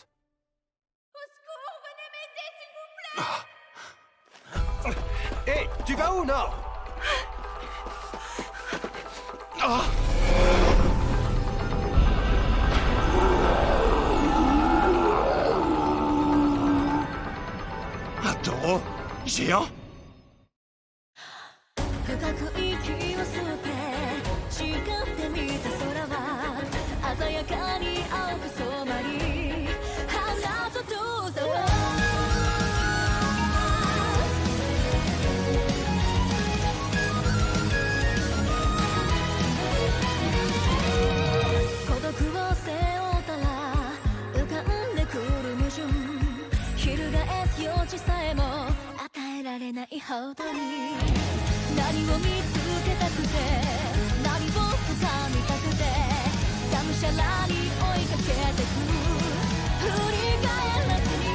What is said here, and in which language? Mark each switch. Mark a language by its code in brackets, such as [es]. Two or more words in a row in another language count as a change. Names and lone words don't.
[fr] Au secours, venez m'aider, s'il vous plaît! Hé, tu vas où, Nord? Un taureau géant? [ja] 深く息を吸って誓ってみた空は鮮やかに青く染まり花と遠さは孤独を背負ったら浮かんでくる矛盾翻す余地さえも与えられないほどに何を見つけたくて何を掴みたくてがむしゃらに追いかけてく振り返らず